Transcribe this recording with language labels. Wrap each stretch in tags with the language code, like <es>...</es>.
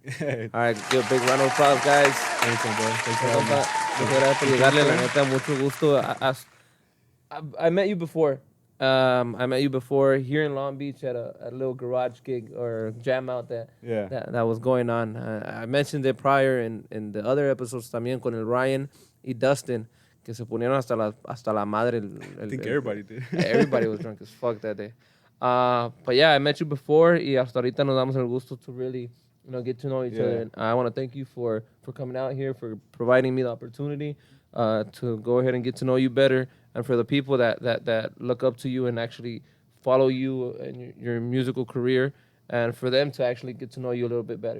<en>All right, give a big round of applause, guys. Thanks, bro. Thanks for</en> <es>Muchas</es> <en>having me.</en> <es>gracias por llegarle, la neta, mucho gusto.</es> <en>I met you before. I met you before here in Long Beach at a little garage gig or jam out that was going on. I mentioned it prior in the other episodes</en> <es>también con el Ryan y Dustin, que se ponieron hasta la madre.</es> <en>I think everybody did. Everybody was drunk as fuck that day. But yeah, I met you before</en> <es>y hasta ahorita nos damos el gusto</es> <en>to really, get to know each other. And I want to thank you for coming out here, for providing me the opportunity to go ahead and get to know you better, and for the people that look up to you and actually follow you and your musical career, and for them to actually get to know you a little bit better,</en>